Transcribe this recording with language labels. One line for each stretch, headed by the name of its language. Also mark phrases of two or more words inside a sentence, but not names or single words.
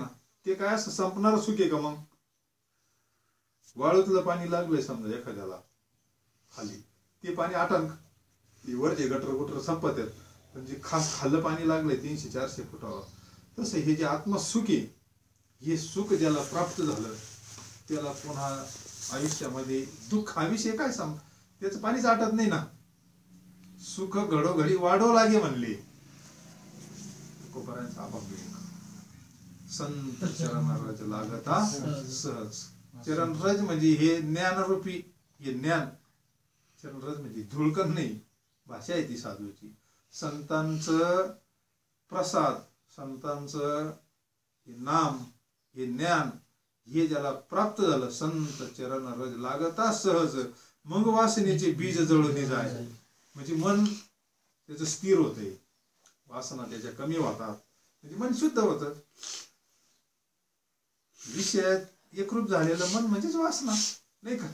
Marathi: ते काय असं संपणार सुख आहे का. मग वाळूतलं पाणी लागलंय समजा एखाद्याला खाली ते पाणी आटंक ते वरचे गटर गुटर संपत आहेत पण जे खास खाल्लं पाणी लागलंय 300-400 फुटावर तसं हे जे आत्मसुख आहे हे सुख ज्याला प्राप्त झालं त्याला पुन्हा आयुष्यामध्ये दुःख हा विषय काय सांग त्याचं पाणीच आटत नाही ना. सुख घडोघडी वाढो लागे म्हणले तुकोबारायांचा अभंग संत चरण रज लागता सहज. चरण रज म्हणजे हे ज्ञानरूपी, हे ज्ञान. चरण रज म्हणजे धुळकण नाही, भाषा आहे ती साधूची. संतांचं प्रसाद, संतांचं हे नाम, हे ज्ञान, हे ज्याला प्राप्त झालं, संत चरण रज लागता सहज, मग वासनेचे बीज जळून जाय. म्हणजे मन त्याचं स्थिर होतंय, वासना त्याच्या कमी होतात, म्हणजे मन शुद्ध होतं. विषयात एकरूप झालेलं मन म्हणजेच वासना, नाही का?